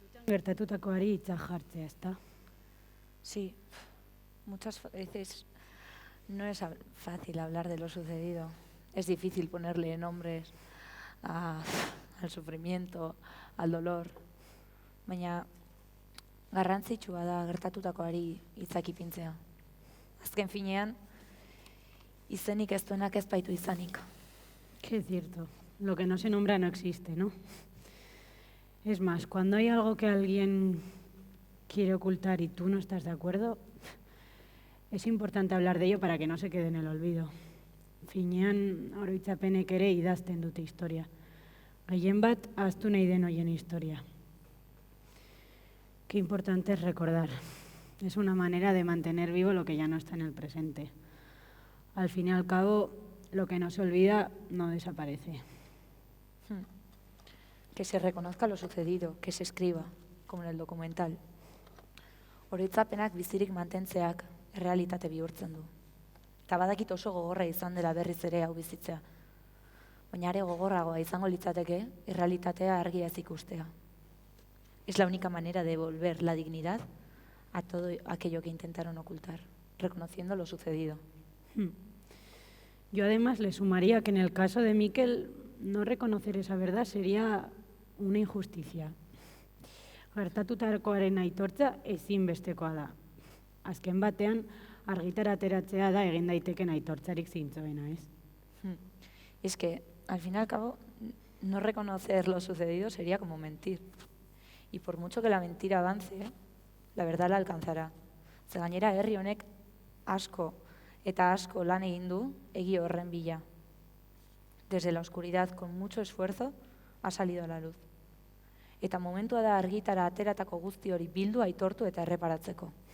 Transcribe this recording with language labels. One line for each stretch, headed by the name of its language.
Basque: Gertatutakoari hitza jartzea, ezta?
Spanish: Sí, muchas veces no es fácil hablar de lo sucedido. Es difícil ponerle nombres al sufrimiento, al dolor.
Basque: Baina garrantzitsua da gertatutakoari hitzak ipintzea. Azken finean, izenik ez duenak ez baitu izanik.
Spanish: Que es cierto, lo que no se nombra no existe, ¿no? Es más, cuando hay algo que alguien quiere ocultar y tú no estás de acuerdo, es importante hablar de ello para que no se quede en el olvido.
Basque: Finean, oroitzapenek ere idazten dute historia. Gehien bat, ahaztu nahi den hoien historia.
Spanish: Qué importante es recordar. Es una manera de mantener vivo lo que ya no está en el presente. Al fin y al cabo, lo que no se olvida no desaparece. Que se reconozca lo sucedido, que se escriba, como en el documental.
Basque: Oroitzapenak bizirik mantentzeak errealitate bihurtzen du. Eta badakit oso gogorra izan dela berriz ere hau bizitzea. Baina are gogorragoa izango litzateke errealitatea argiaz ikustea.
Spanish: Es la única manera de devolver la dignidad a todo aquello que intentaron ocultar, reconociendo lo sucedido. Yo además le sumaría que en el caso de Mikel, no reconocer esa verdad sería una injusticia.
Basque: Gertatutakoaren aitortza ezinbestekoa da. Azken batean, argitara ateratzea da egin daiteken aitortzarik zintzoena, ¿ez?
Spanish: Es que, al fin y al cabo, no reconocer lo sucedido sería como mentir. Y por mucho que la mentira avance, la verdad la alcanzará.
Basque: Ze gainera herri honek asko eta asko lan egin du egi horren bila.
Spanish: Desde la oscuridad, con mucho esfuerzo, ha salido a la luz.
Basque: Eta momentua da argitara ateratako guzti hori bildu, aitortu eta erreparatzeko.